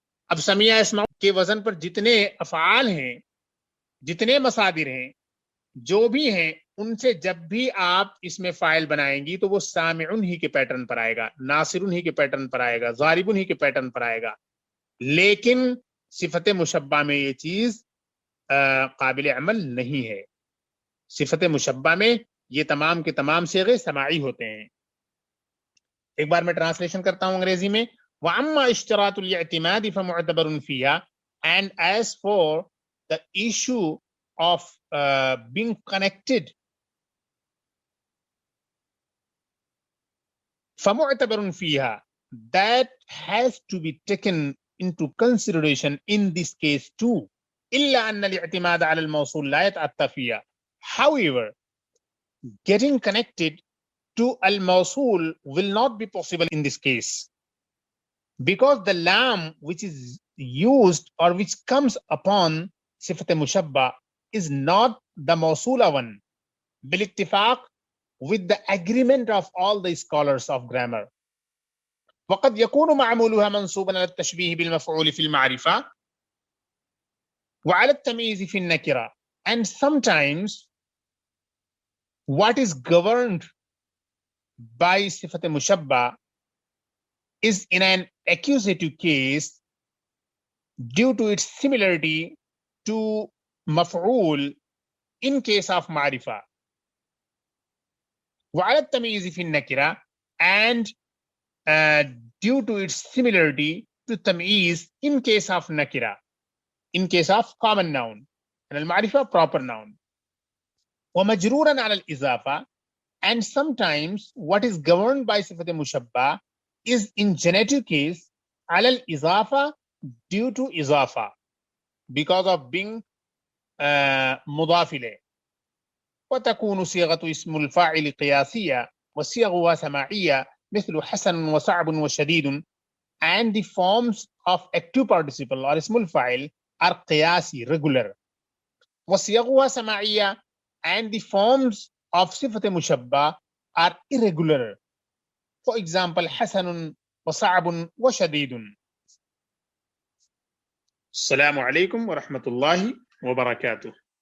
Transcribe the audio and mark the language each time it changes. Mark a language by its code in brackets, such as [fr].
[ur] اب سمیع اسماء کے وزن پر جتنے افعال ہیں، جتنے مصادر ہیں، جو بھی ہیں، ان سے جب بھی آپ اس میں فاعل بنائیں گی تو وہ سامعن ہی کے پیٹرن پر آئے گا، ناصرن ہی کے پیٹرن پر آئے گا، ضاربن ہی کے پیٹرن پر آئے گا. لیکن صفت مشبہ میں یہ چیز قابل عمل نہیں ہے. صفت مشبہ میں یہ تمام کے تمام صیغے سماعی ہوتے ہیں. ایک بار میں ٹرانسلیشن کرتا ہوں انگریزی میں. [ar] وَأَمَّا اشْتِرَاطُ الْاعْتِمَادِ فَمُعْتَبَرٌ فِيهَا, [en] and as for the issue of being connected, [ar] فَمُعْتَبَرٌ فِيهَا, [en] that has to be taken into consideration in this case too. [ar] إِلَّا أَنَّ الْاعْتِمَادَ عَلَى الْمَوْصُولِ لَا يَتَأَتَّى فِيهَا. [en] However, getting connected to al-mawsul will not be possible in this case, because the lam which is used or which comes upon sifat mushabba is not the mawsula one, bil ittifaq, with the agreement of all the scholars of grammar. [ar] وقد يكون معمولها منصوبا على التشبيه بالمفعول في المعرفة وعلى التمييز في النكرة. [en] And sometimes what is governed by sifat mushabba is in an accusative case due to its similarity to maf'ul in case of ma'rifa. [ar] وعلى التمييز في النكرة, [en] and due to its similarity to tamyiz in case of nakira, in case of common noun, and al-ma'rifa proper noun. [ar] ومجرورا على الإضافة, [en] and sometimes what is governed by sifat mushabba is in genitive case [ar] على الإضافة [en] due to إضافة, because of being مضاف إليه. [ar] وتكون صيغة اسم الفاعل قياسية وصيغها سماعية مثل حسن وصعب وشديد, [en] and the forms of active participle or [ar] اسم الفاعل are قياسي, regular. وصيغها سماعية, [en] and the forms of صفة مشبه are irregular. For example, [ar] حسن وصعب وشديد. السلام عليكم ورحمة الله وبركاته.